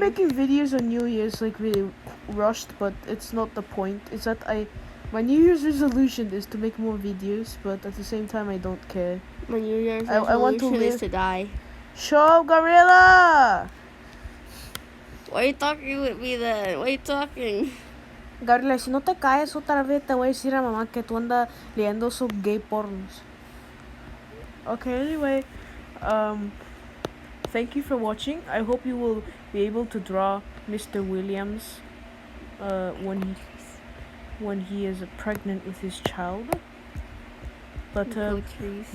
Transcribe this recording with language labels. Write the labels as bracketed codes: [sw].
[en] making videos on New Year's like really rushed, but it's not the point. It's that my New Year's resolution is to make more videos, but at the same time I don't care. My New Year's resolution I want to is live- to die. Shut up, Gorilla! Why are you talking with me then? Why are you talking? [es] Gabriela, si no te caes otra vez te voy a decir a mamá que tú andas leyendo sus gay pornos. [en] Okay, anyway, thank you for watching. I hope you will be able to draw Mr. Williams when he is pregnant with his child. But Poetries.